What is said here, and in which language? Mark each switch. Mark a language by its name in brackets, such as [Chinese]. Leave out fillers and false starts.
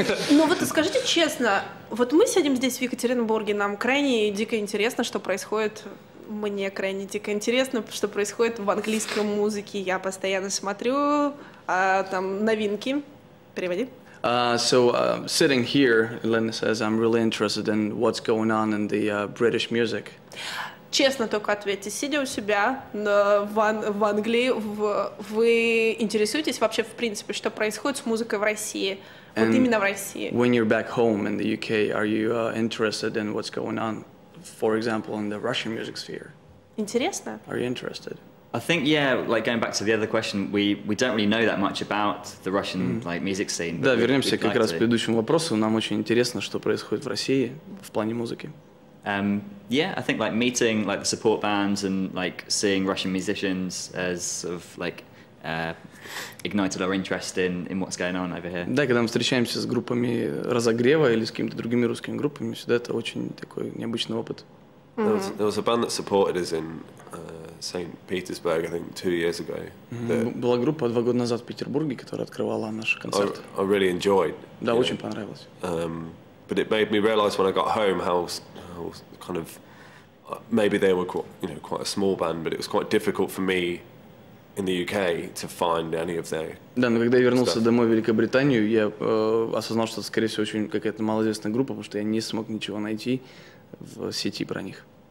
[Russian] Ну вот скажите честно, вот мы сидим здесь в Екатеринбурге, нам крайне дико интересно, что происходит. Мне крайне дико интересно, что происходит в английской музыке. Я постоянно смотрю там новинки. Переводи. [English] So sitting here, Elena says, I'm really interested in what's going on in the British music. [Russian] Честно только ответьте, сидя у себя в Англии, вы интересуетесь вообще в принципе, что происходит с музыкой в России? Вот именно в России. [English] When you're back home in the UK, are you interested in what's going on? For example, in the Russian music sphere. [Russian] Интересно? [English] Are you interested? I think, yeah, like going back to the other question, we don't really know that much about the Russian like music scene. [Russian] Да, вернемся как раз к предыдущему вопросу. Нам очень интересно, что происходит в России в плане музыки. [English] Yeah, I think like meeting like the support bands and like seeing Russian musicians as sort of like ignited our interest in what's going on over here. [Russian] Да, когда мы встречаемся с группами разогрева или с какими-то другими русскими группами, всегда это очень такой необычный опыт. [English] There was a band that supported us in St. Petersburg, I think, 2 years ago. [Russian] Была группа 2 года назад в Петербурге, которая открывала наш концерт. [English] I really enjoyed. [Russian] Да, очень понравилось. [English] But it made me realize when I got home how kind of maybe they were quite a small band, but it was quite difficult for me in the UK to find any of their. [Russian] Да, но когда я вернулся домой в Великобританию, я осознал, что это, скорее всего, очень какая-то малоизвестная группа, потому что я не смог ничего найти в сети про них.